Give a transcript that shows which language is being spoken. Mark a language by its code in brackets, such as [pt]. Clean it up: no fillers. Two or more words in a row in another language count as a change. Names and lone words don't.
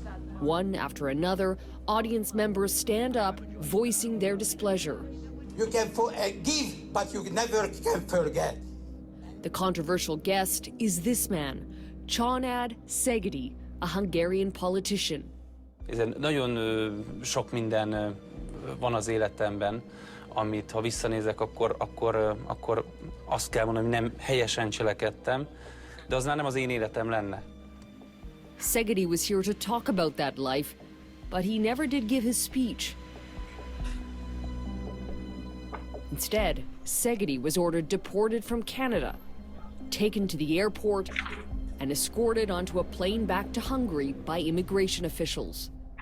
[en] One after another, audience members stand up, voicing their displeasure. You can forgive, but you never can forget. The controversial guest is this man, Chabad Szegedy, a Hungarian politician. [hu] Nagyon sok minden van az életemben, amit ha visszanézek, akkor azt kell mondani, hogy nem helyesen cselekedtem, de az már nem az én életem lenne. [en] Szegedy was here to talk about that life, but he never did give his speech. Instead, Szegedy was ordered deported from Canada, taken to the airport, and escorted onto a plane back to Hungary by immigration officials.